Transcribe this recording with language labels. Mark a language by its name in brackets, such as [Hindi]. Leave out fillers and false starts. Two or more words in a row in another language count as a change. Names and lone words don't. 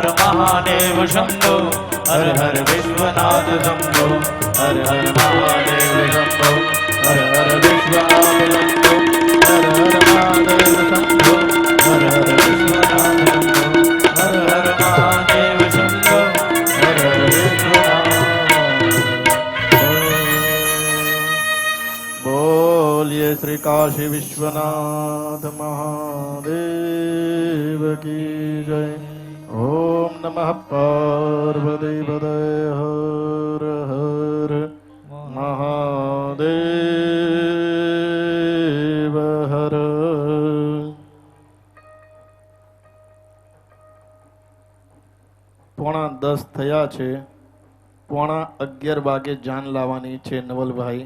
[Hindi] महादेव शंभो हर हर विश्वनाथ शंभो हर हर महादेव शंभो हर हर विश्वनाथ शंभो हर हर महादेव शंभो हर हर विश्वनाथ शंभो हर हर महादेव शंभो हर हर विश्वनाथ बोलिए श्री काशी विश्वनाथ महादेव की जय। [Sanskrit] ओम नमः पार्वती पदे हर हर महादेव हर। [Gujarati] પોણા 10 થયા છે, પોણા 11 વાગે જાન લાવવાની છે નવલભાઈ.